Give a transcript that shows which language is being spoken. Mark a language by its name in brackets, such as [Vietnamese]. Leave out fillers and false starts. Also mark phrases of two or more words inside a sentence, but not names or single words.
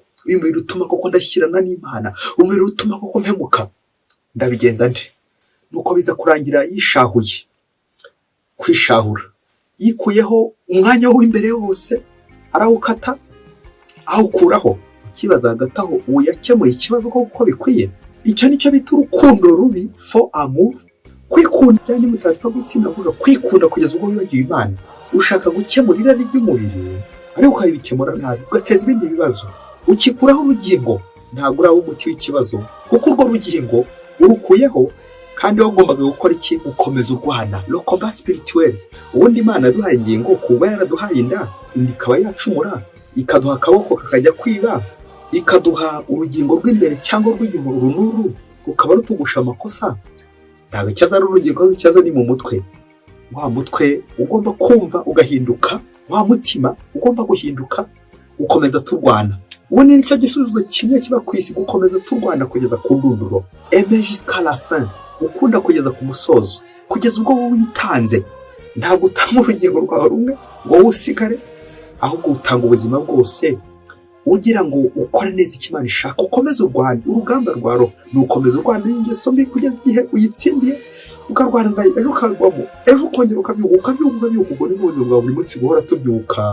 [Kinyarwanda] Uyu mubiri utuma koko ndashyirana n'Imana, umubiri utuma koko mpemuka, ndabigenza nte? Nuko biza kurangira yishahuye. Kwishahura yikuyeho umwanya w'imbere wose arawukata awukuraho. Ikibazo hagati aho uwo yakemuye ikibazo kuko bikwiye. Icyo nicyo bita urukundo rubi, [French] faux amour. [Kinyarwanda] Kwikunda cyane mutapfa gutsinda avuga kwikunda kugeza ubwo wibagiwe Imana. Ushaka gukemura irari ry'umubiri ariko ukabikemura nabi ugateza ibindi bibazo. Ukikuraho urugingo ntabwo uraho umuti w'ikibazo kuko urwo rugingo urukuyeho kandi wagombaga gukora iki? Gukomeza urwana. [French] Le combat spirituel. [Kinyarwanda] Ubundi Imana yaduhaye ingingo kuba yaraduhaye inda ikaba yacumura ikaduha akaboko kakajya kwiba ikaduha urugingo rw'imbere cyangwa rw'inyuma runuru rukaba rutugusha amakosa. Ntabwo cyaza ari urugingo, cyaza ni mu mutwe. Wa mutwe ugomba kumva ugahinduka, wa mutima ugomba guhinduka, ukomeza turwana. Ubundi nicyo gisubizo kimwe kiba ku isi, gukomeza turwana kugeza ku ndunduro. [French] Aimer jusqu'à la fin. [Kinyarwanda] Ukunda kugeza ku musozo, kugeza ubwo wowe witanze. Ntabwo utanga urugingo rwawe rumwe ngo usigare, ahubwo utanga ubuzima bwose ugira ngo ukore neza icyo Imana ishaka. Ukomeze urwana urugamba rwa roho, nukomeza urwana n'ingeso mbi kugeza igihe uyitsindiye, ukarwana nayo, ejo ukagwamo, ejo ukongera ukabyuka ubwo ni ubuzima bwa buri munsi guhora tubyuka.